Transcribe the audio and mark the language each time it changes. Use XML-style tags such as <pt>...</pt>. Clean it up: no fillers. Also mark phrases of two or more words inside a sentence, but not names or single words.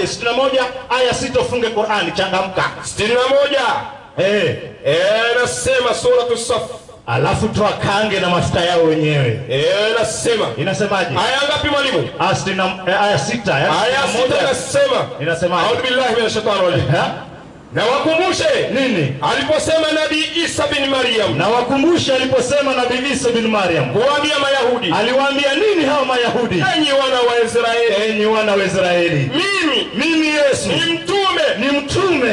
<sw>61 aya 6, ufunge Qur'ani, changamka. 61. Nasema suratu Saf. Alafu toa kange na mafuta yao wenyewe. Nasema. Inasemaje? Aya ngapi mwalimu? Aya 6. Aya 6 nasema. Inasemaje?</sw> <ar>أعوذ بالله من الشيطان الرجيم.</ar> <sw>Na wakumbushe nini aliposema Nabii Isa bin Maryam. Na wakumbushe aliposema Nabii Isa bin Maryam kuambia Mayahudi. Aliwaambia nini hao Mayahudi? Enyi wana wa Israeli, enyi wana wa Israeli, mimi Yesu ni mtume</sw>